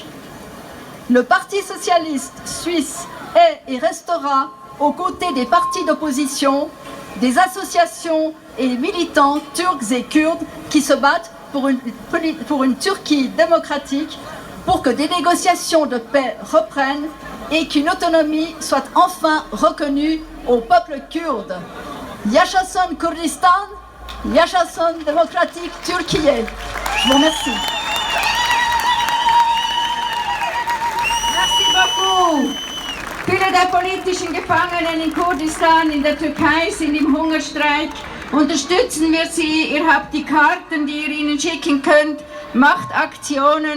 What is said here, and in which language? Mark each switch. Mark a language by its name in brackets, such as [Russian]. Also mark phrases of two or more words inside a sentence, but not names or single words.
[French] Le Parti socialiste suisse est et restera aux côtés des partis d'opposition, des associations et militants turcs et kurdes qui se battent pour une Turquie démocratique, pour que des négociations de paix reprennent et qu'une autonomie soit enfin reconnue au peuple kurde. [Turkish] Yaşasın Kurdistan, Yaşasın Demokratik Türkiye. [French] Je vous remercie. Merci beaucoup. [German] Viele der politischen Gefangenen in Kurdistan, in der Türkei, sind im Hungerstreik. Unterstützen wir sie. Ihr habt die Karten, die ihr ihnen schicken könnt. Macht Aktionen.